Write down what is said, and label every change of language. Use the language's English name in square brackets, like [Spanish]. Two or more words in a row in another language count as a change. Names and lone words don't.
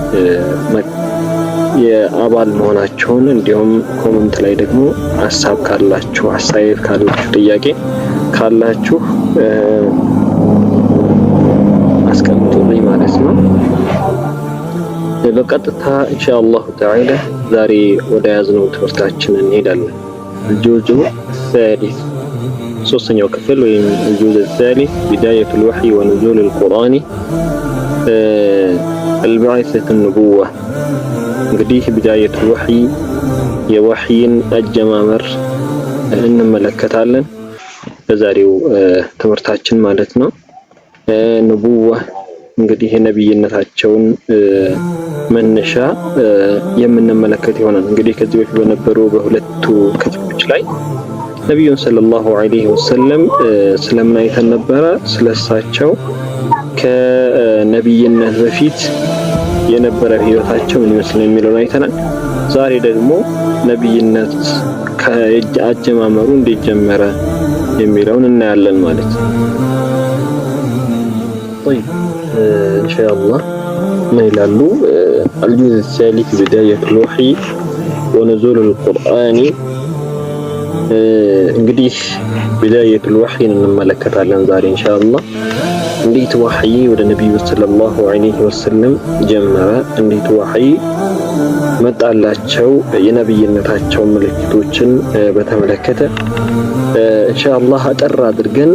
[Amharic] የአባል መሆናችሁን እንዲሁም ኮሜንት ላይ ደግሞ ሀሳብ ካላችሁ አስተያየት ካላችሁ ጥያቄ ካላችሁ አስቀምጡልኝ ማለት ነው። በቀጥታ [Arabic] إن شاء الله تعالى [Amharic] ዛሬ ወደ ያዝነው ትምህርታችን እንሄዳለን። [Arabic] الجزء الثالث [Amharic] ሶስተኛው ክፍል ወይም [Arabic] الجزء الثالث بداية الوحي ونزول القرآن البعثة النبوة [Amharic] እንግዲህ [Arabic] بداية الوحي [Amharic] የወህይን አጀማመር እንመለከታለን በዛሬው ትምህርታችን ማለት ነው። ንቡዋ እንግዲህ የነብይነታቸውን መነሻ የምንመለከት ይሆናል። እንግዲህ ከዚህ በፊት በነበሩ በሁለቱ ክፍሎች ላይ ነብዩን [Arabic] صلى الله عليه وسلم [Amharic] ስለምን አይተን ነበረ? ስለሳቸው ከነብይነት በፊት የነበረ ህይወታቸው ምን ይመስል የሚለውን አይተናል። ዛሬ ደግሞ ነብይነት ከአጀማመሩ እንዴት ጀመረ የሚለውን እናያለን ማለት ነው። [Arabic] طيب إن شاء الله نيلالو الجزء الثالث بداية الوحي ونزول القرآن [Amharic] እንግዲህ [Arabic] بداية الوحي [Amharic] እንመለከታለን ዛሬ [Arabic] إن شاء الله። [Amharic] እንዴት ወህይ ወደ ነብዩ [Arabic] صلى الله عليه وسلم [Amharic] ጀመረ፣ እንዴት ወህይ መጣላቸው፣ የነብይነታቸው ምልክቶችን በተመለከተ [Arabic] إن شاء الله [Amharic] አጠር አድርገን